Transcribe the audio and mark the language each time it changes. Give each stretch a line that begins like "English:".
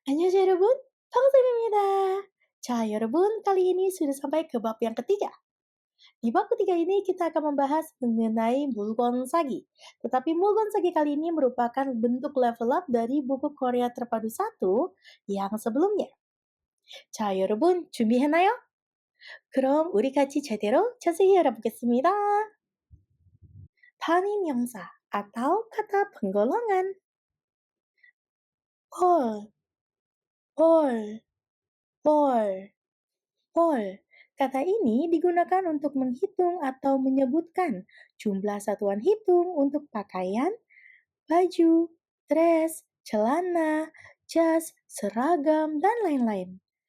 Korean: 안녕하세요 여러분, 방쌤입니다. 자 여러분,
Indonesian: kali ini sudah sampai ke bab yang ketiga. Di bab ketiga ini kita akan membahas mengenai mulgon sagi. Tetapi mulgon sagi kali ini merupakan bentuk level up dari buku Korea Terpadu 1 yang sebelumnya.
Korean: 자 여러분, 준비했나요? 그럼 우리 같이 제대로 자세히 알아보겠습니다.
Indonesian: 단위 명사 atau kata penggolongan.
Korean: 볼, 볼, 볼. Pol.
Indonesian: Kata ini digunakan untuk menghitung atau menyebutkan jumlah satuan hitung untuk pakaian, baju, dress, celana, jas, seragam, dan lain-lain.